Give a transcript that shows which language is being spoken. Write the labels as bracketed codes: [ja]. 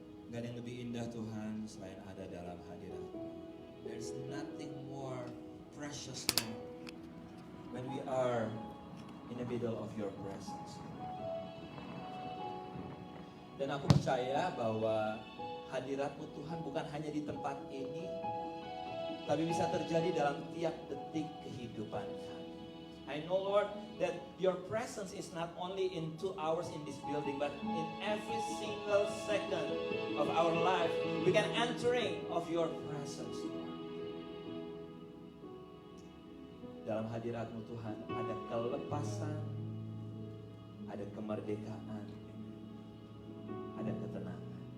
[id] Gak ada yang lebih indah Tuhan selain ada dalam hadirat-Mu. [en] There's nothing more precious, Lord, when we are in the middle of your presence. [id] Dan aku percaya bahwa hadirat-Mu Tuhan bukan hanya di tempat ini, tapi bisa terjadi dalam tiap detik kehidupan kami. I [en] I know, Lord, that your presence is not only in 2 hours in this building, but in every single second of our life. We can entering of your presence, Lord. [id] Dalam hadirat-Mu Tuhan ada kelepasan, ada kemerdekaan, ada ketenangan.